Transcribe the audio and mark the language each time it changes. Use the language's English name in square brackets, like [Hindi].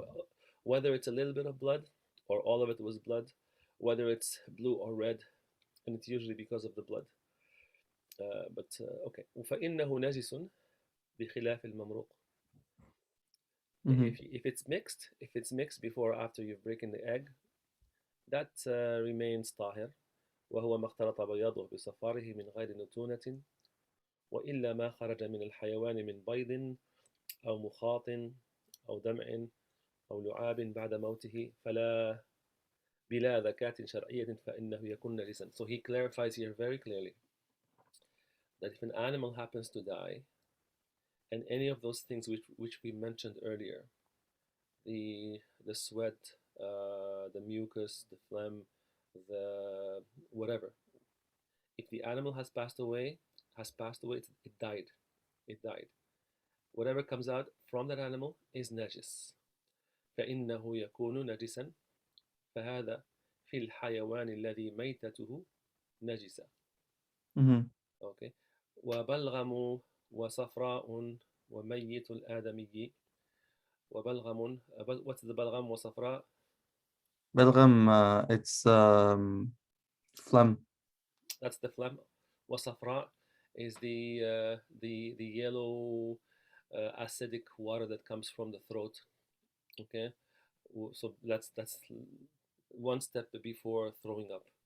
[English] So whether it's a little bit of blood or all of it was blood, whether it's blue or red, and it's usually because of the blood. But okay. [Arabic] فإنه نجس بخلاف الممروق. Mm-hmm. [English] If it's mixed before or after you've broken the egg, that remains طاهر. [Arabic] وهو ما اختلط بياضه بصفاره من غير نتونة وإلا ما خرج من الحيوان من بيض أو مخاط أو دمع أو لعاب بعد موته فلا بلا ذكاة شرعية فإنه يكون نجسا. [English] So he clarifies here very clearly that if an animal happens to die and any of those things which we mentioned earlier, the sweat, the mucus, the phlegm, the whatever, if the animal has passed away, it died. It died. Whatever comes out from that animal is najis. [Arabic] فإنه يكون نجسا فهذا في الحيوان الذي ميتته نجسة. Mm-hmm. Okay. وبلغم وصفراء وميت الآدمي وبلغم. [English] What's the [Arabic] بلغم وصفراء? [English] بلغم, it's phlegm. That's the phlegm. وصفراء is the yellow acidic water that comes from the throat. Okay, so that's one step before throwing up.